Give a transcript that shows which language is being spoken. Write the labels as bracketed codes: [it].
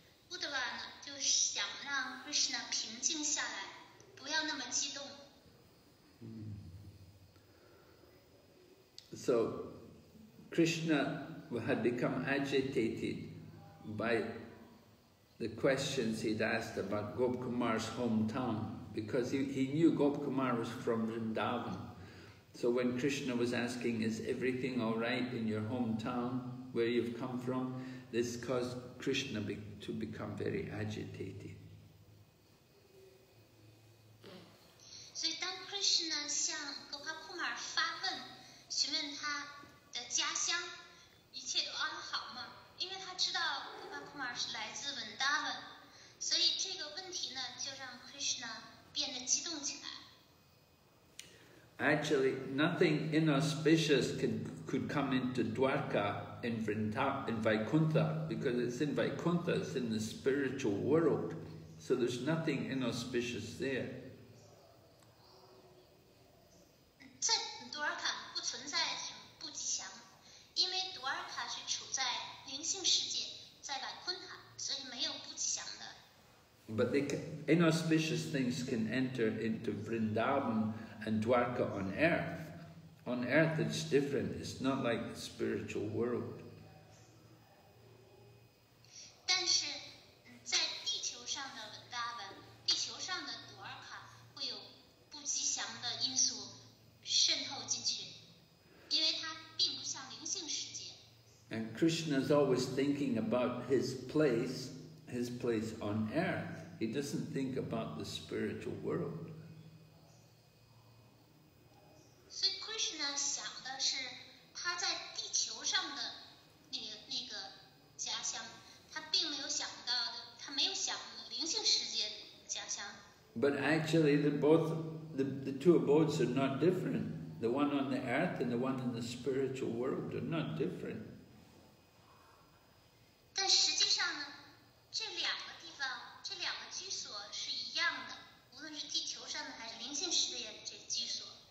[zh] Uddhava 呢就想让 Krishna 平静下来，不要那么激动。 [en] So Krishna had become agitated by the questions he'd asked about Gopkumar's hometown, because he knew Gopkumar was from Vrindavan. So when Krishna was asking, "Is everything all right in your hometown, where you've come from?" this caused Krishna to become very agitated. [zh] 所以当 Krishna 向 Gopkumar 发问，询问他的家乡一切都安好吗？因为他知道 Gopkumar 是来自 Vrindavan， 所以这个问题呢，就让 Krishna 变得激动起来。 [en] Actually, nothing inauspicious could come into Dwarka in Vaikuntha, because it's in Vaikuntha, it's in the spiritual world. So there's nothing inauspicious there. [zh] 在 Dwarka 不存在不吉祥，因为 Dwarka 是处在灵性世界，在 Vaikuntha， 所以没有不吉祥的。 [en] But inauspicious things can enter into Vrindavan and Dwarka on earth. On earth it's different, it's not like the spiritual world. [zh] 但是在地球上的 Vrindavan， 地球上的 Dwarka 会有不吉祥的因素渗透进去，因为它并不像灵性世界。 [en] And Krishna is always thinking about his place his place on earth. He doesn't think about the spiritual world. [zh] 所以 Krishna 想的是他在地球上的那个家乡，他并没有想到的，他没有想灵性世界的家乡。 [en] But actually, the two abodes are not different. The one on the earth and the one in the spiritual world are not different. [zh] 但实际上呢，这两个地方，这两个居所是一样的，无论是地球上的还是灵性世界的这个居所。